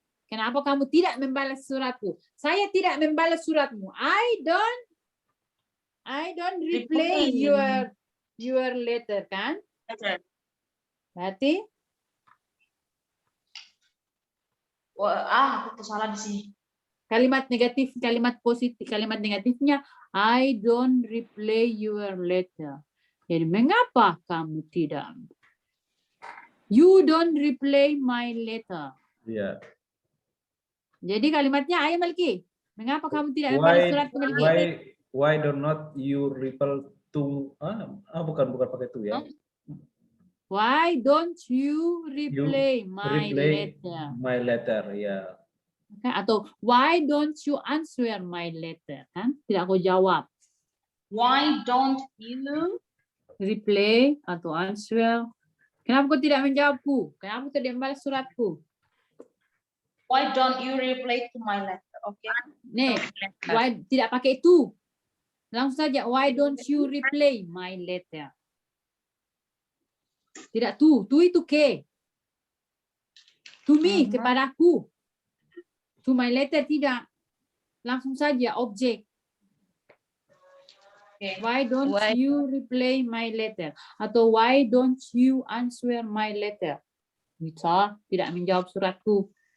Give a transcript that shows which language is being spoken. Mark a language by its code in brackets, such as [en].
[id] Kenapa kamu tidak membalas suratku? Saya tidak membalas suratmu. [en] I don't reply your letter kan? [id] Berarti aku salah di sini. Kalimat negatif, kalimat positif, kalimat negatifnya I don't reply your letter. Jadi mengapa kamu tidak? [en] You don't reply my letter. [id] Iya. Jadi kalimatnya ayo Melki. Mengapa kamu tidak membalas suratku Melki? [en] Why do not you reply to [id] bukan pakai to ya. [en] Why don't you reply my letter? My letter, ya. Okay, atau why don't you answer my letter? [id] Kan? Tidak aku jawab. [en] Why don't you reply atau answer? [id] Kenapa kau tidak menjawabku? Kenapa kau tidak membalas suratku? [en] Why don't you reply to my letter? Okay. [id] Nih, why tidak pakai itu? Langsung saja. [en] Why don't you reply my letter? [id] Tidak tu itu ke. [en] To me, [id] kepadaku. [en] To my letter [id] tidak. Langsung saja objek. [en] Okay. Why don't Why- you reply my letter? Atau why don't you answer my letter? [id] Bisa tidak menjawab suratku.